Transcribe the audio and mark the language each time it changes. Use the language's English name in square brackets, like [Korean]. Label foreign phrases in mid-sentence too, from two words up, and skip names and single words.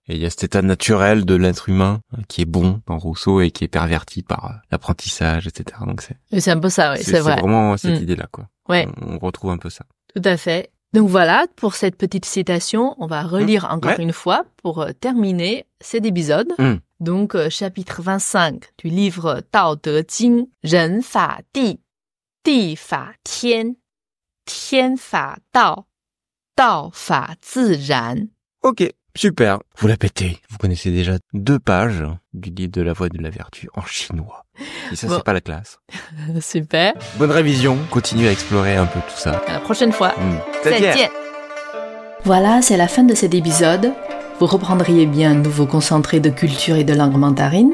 [French] Et il y a cet état naturel de l'être humain qui est bon dans Rousseau et qui est perverti par l'apprentissage, etc. Donc c'est un peu ça, oui, c'est vrai. C'est vraiment cette idée-là, quoi. Ouais. On retrouve un peu ça. Tout à fait. Donc voilà, pour cette petite citation, on va relire encore une fois pour terminer cet épisode. Donc, chapitre 25 du livre [Chinese] Tao Te Jing, 人法地，地法天，天法道，道法自然. [French] Ok, Super, vous la pétez. Vous connaissez déjà 2 pages du livre de la voie de la vertu en chinois. Et ça, c'est pas la classe. Super. Bonne révision, continuez à explorer un peu tout ça. À la prochaine fois. [Chinese] 再见. [French] Voilà, c'est la fin de cet épisode. Vous reprendriez bien un nouveau concentré de culture et de langue mandarine.